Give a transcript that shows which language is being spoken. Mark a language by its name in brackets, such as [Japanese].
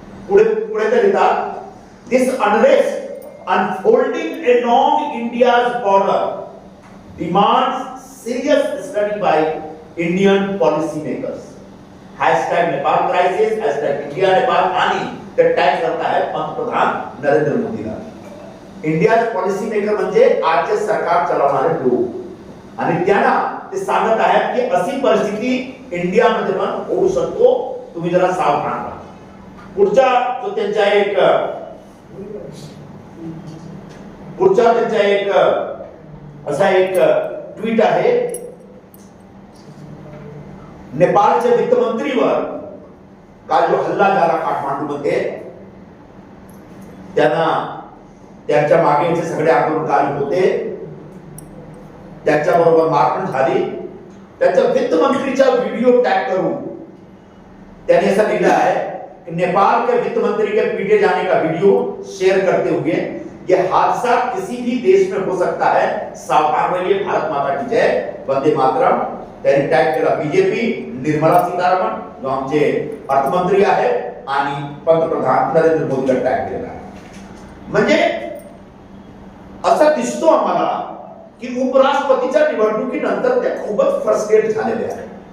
[Marathi] पुढे ते लिहितात, [English] this unrest unfolding along India's border demands serious study by Indian policy makers. [Marathi] #Nepal crisis, #India Nepal आणि ते tag करता है पंतप्रधान नरेंद्र मोदीला. इंडियाज पॉलिसी मेकर म्हणजे आजचे सरकार चालवणारे लोक, आणि त्यांना ते सांगत आहेत की अशी परिस्थिती इंडियामध्ये पण होऊ शकतो, तुम्ही जरा सावधान राहा. पुढचा त्यांचा एक असा एक ट्वीट आहे. नेपाळच्या वित्तमंत्रीवर काल जो हल्ला झाला काठमांडूमध्ये, त्यांना त्यांच्या मागे जे सगळे आंदोलनकारी होते त्यांच्या बरोबर मारहाण झाली. त्याच्या वित्तमंत्रीचा व्हिडिओ टैग करून त्याने [Hindi] ऐसा लिखा है कि नेपाल के वित्त मंत्री के पीटे जाने का वीडियो शेयर करते हुए ये हादसा किसी भी देश में हो सकता है, सावधान रहिए, भारत माता की जय, वंदे मातरम. [Marathi] त्यांनी टॅग केला बीजेपी, निर्मला सीतारामन जो आमचे अर्थमंत्री आहेत आणि पंतप्रधान नरेंद्र मोदीला टॅग केलेला आहे. म्हणजे असं दिसतो आम्हाला की उपराष्ट्रपतीच्या निवडणुकीनंतर ते खूपच फ्रस्ट्रेट झालेले आहेत.